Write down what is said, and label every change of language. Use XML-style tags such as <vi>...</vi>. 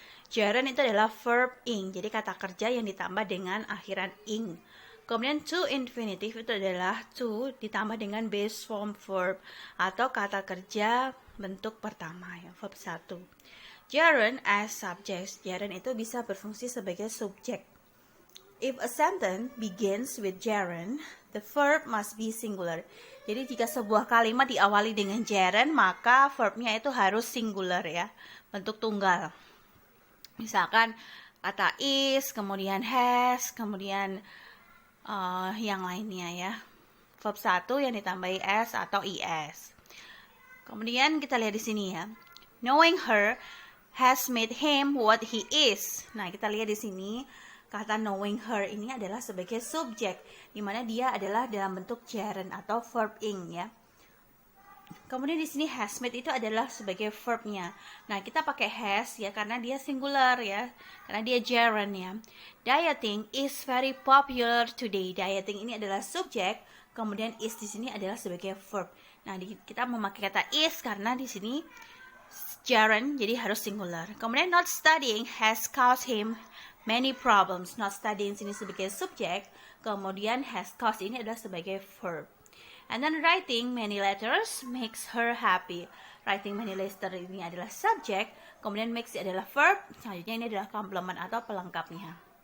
<id>Gerund itu adalah verb ing, jadi kata kerja yang ditambah dengan akhiran ing. Kemudian to infinitive itu adalah to ditambah dengan base form verb atau kata kerja bentuk pertama, ya, verb 1.</id> <en>Gerund as subject.</en> <id>Gerund itu bisa berfungsi sebagai subjek.</id> <en>If a sentence begins with gerund, the verb must be singular.</en> <id>Jadi jika sebuah kalimat diawali dengan gerund, maka verbnya itu harus singular, ya, bentuk tunggal. Misalkan kata is, kemudian has, kemudian yang lainnya, ya. Verb 1 yang ditambahi s atau is. Kemudian kita lihat di sini, ya.</id> <en>Knowing her has made him what he is.</en> <id>Nah, kita lihat di sini. Kata</id> <en>knowing her</en> <id>ini adalah sebagai subjek, di mana dia adalah dalam bentuk gerund atau verb ing, ya. Kemudian di sini</id> <en>has made</en> <id>itu adalah sebagai verbnya. Nah, kita pakai has, ya, karena dia singular, ya, karena dia gerund, ya.</id> <en>Dieting is very popular today.</en> <id>Dieting ini adalah subjek, kemudian is di sini adalah sebagai verb. Nah, kita memakai kata is karena di sini gerund, jadi harus singular. Kemudian</id> <en>not studying has caused him many problems. Not studying</en> <id>sini sebagai subjek, kemudian</id> <en>has caused</en> <id>ini adalah sebagai verb.</id> <en>And then writing many letters makes her happy. Writing many letters</en> <id>ini adalah subjek, kemudian makes adalah verb. Selanjutnya ini adalah komplement atau pelengkapnya.</id>